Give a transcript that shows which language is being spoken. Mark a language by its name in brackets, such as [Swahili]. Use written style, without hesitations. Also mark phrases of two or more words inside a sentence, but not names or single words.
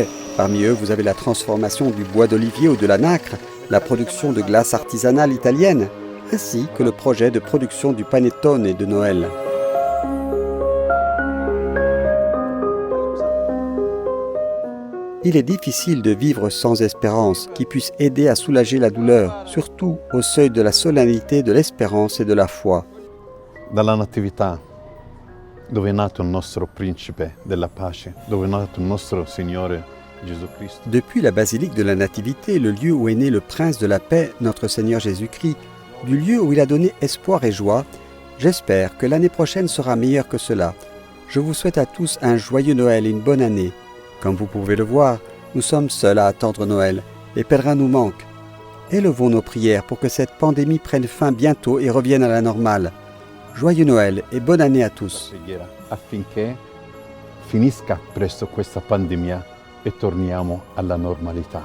[French] Parmi eux, vous avez la transformation du bois d'olivier ou de la nacre, la production de glace artisanale italienne, ainsi que le projet de production du panettone de Noël. Il est difficile de vivre sans espérance qui puisse aider à soulager la douleur, surtout au seuil de la solennité de l'espérance et de la foi. [Italian] Dalla natività, dove è nato il nostro principe della pace, dove è nato il nostro Signore Gesù Cristo. [French] Depuis la basilique de la Nativité, le lieu où est né le Prince de la paix, notre Seigneur Jésus-Christ, du lieu où il a donné espoir et joie, j'espère que l'année prochaine sera meilleure que cela. Je vous souhaite à tous un joyeux Noël et une bonne année. Comme vous pouvez le voir, nous sommes seuls à attendre Noël. Les pèlerins nous manquent. Élevons nos prières pour que cette pandémie prenne fin bientôt et revienne à la normale. Joyeux Noël et bonne année à tous. [Italian] Preghiera affinché finisca presto questa pandemia e torniamo alla normalità.